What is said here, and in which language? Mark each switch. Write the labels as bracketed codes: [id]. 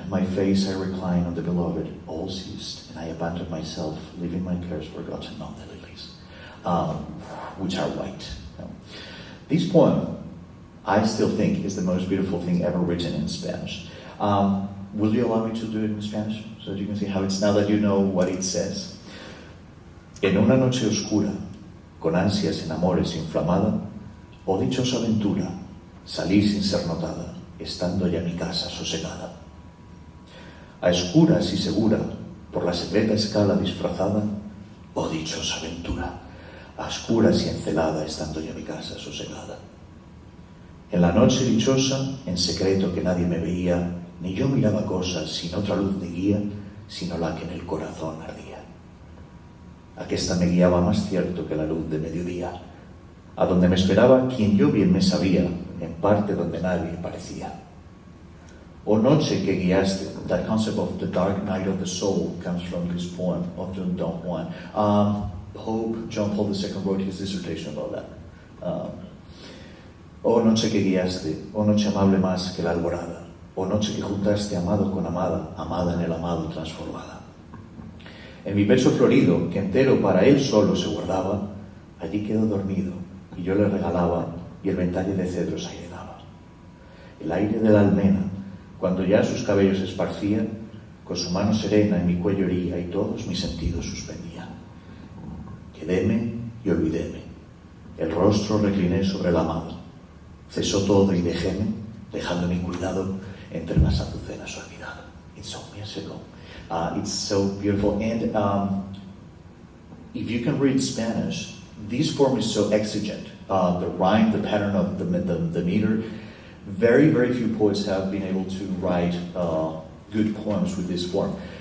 [en] My face I reclined on the beloved. All ceased, and I abandoned myself, leaving my cares forgotten on the lilies, which are white. This poem, I still think, is the most beautiful thing ever written in Spanish. Will you allow me to do it in Spanish? So that you can see how it's, now that you know what it says. [es] En una noche oscura, con ansias en amores inflamada, oh dichosa aventura, salí sin ser notada, estando ya mi casa sosegada. A escuras y segura, por la secreta escala disfrazada, oh dichosa aventura, a oscuras y encelada, estando ya mi casa sosegada. En la noche dichosa, en secreto que nadie me veía, ni yo miraba cosas sin otra luz de guía, sino la que en el corazón ardía. Aquesta me guiaba más cierto que la luz de mediodía, a donde me esperaba quien yo bien me sabía, en parte donde nadie parecía. O noche que guiaste, [en] that concept of the dark night of the soul comes from this poem of Don Juan. Pope John Paul II wrote his dissertation about that. [es] Oh noche que guiaste, oh noche amable más que la alborada, oh noche que juntaste amado con amada, amada en el amado transformada. En mi pecho florido, que entero para él solo se guardaba, allí quedó dormido, y yo le regalaba, y el ventalle de cedros aire daba. El aire de la almena, cuando ya sus cabellos esparcía, con su mano serena en mi cuello hería, y todos mis sentidos suspendía. Quedéme y olvidéme, el rostro recliné sobre el amado, cesó todo y dejéme, dejando mi cuidado entre las azucenas olvidado. [en] It's so musical. It's so beautiful. And if you can read Spanish, this form is so exigent. The rhyme, the pattern of the meter. Very, very few poets have been able to write good poems with this form.